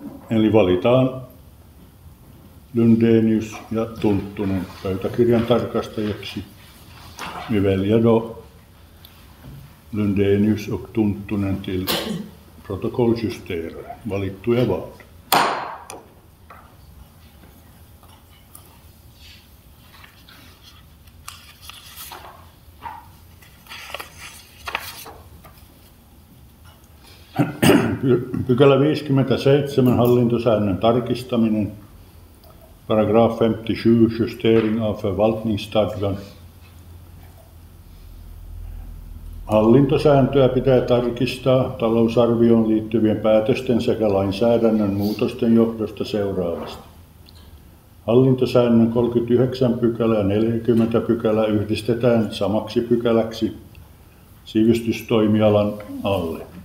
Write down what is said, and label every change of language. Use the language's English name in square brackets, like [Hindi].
[Finnish] Eli valitaan Lundenius ja Tunttunen pöytäkirjan tarkastajiksi. [Swedish] Vi väljer då Lundenius och Tunttunen till protokolljusterare. [Finnish] Valittuja vaan. Pykälä 57, hallintosäännön tarkistaminen. [Swedish] Paragraf 57, justering av förvaltningsstadgan. [Finnish] Hallintosääntöä pitää tarkistaa talousarvioon liittyvien päätösten sekä lainsäädännön muutosten johdosta seuraavasti. Hallintosäännön 39 pykälä ja 40 pykälä yhdistetään samaksi pykäläksi sivistystoimialan alle.